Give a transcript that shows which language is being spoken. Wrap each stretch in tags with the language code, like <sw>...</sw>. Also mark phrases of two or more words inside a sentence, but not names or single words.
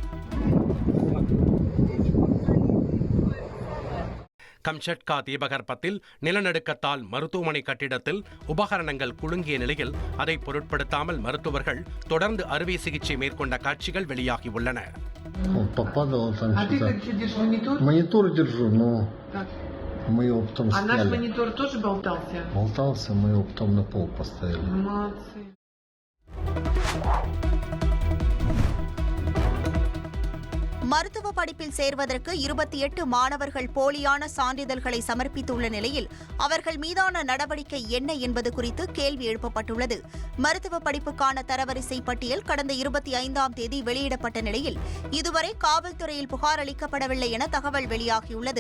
<ta>கம்சட்கா தீபகற்பத்தில் நிலநடுக்கத்தால் மருத்துவமனை கட்டிடத்தில் உபகரணங்கள் குலுங்கிய நிலையில் அதை பொருட்படுத்தாமல் மருத்துவர்கள் தொடர்ந்து அறுவை சிகிச்சை மேற்கொண்ட காட்சிகள் வெளியாகியுள்ளன.</ta> <ru>Мы его потом сняли. А наш монитор тоже болтался? Болтался, мы его потом на пол поставили. Молодцы.</ru> <ta>மருத்துவ படிப்பில் சேர்வதற்கு 28 மாணவர்கள் போலியான சான்றிதழ்களை சமர்ப்பித்துள்ள நிலையில் அவர்கள் மீதான நடவடிக்கை என்ன என்பது குறித்து கேள்வி எழுப்பப்பட்டுள்ளது. மருத்துவ படிப்புக்கான தரவரிசை பட்டியல் கடந்த 25ஆம் தேதி வெளியிடப்பட்ட நிலையில் இதுவரை காவல்துறையில் புகார் அளிக்கப்படவில்லை என தகவல் வெளியாகியுள்ளது.</ta>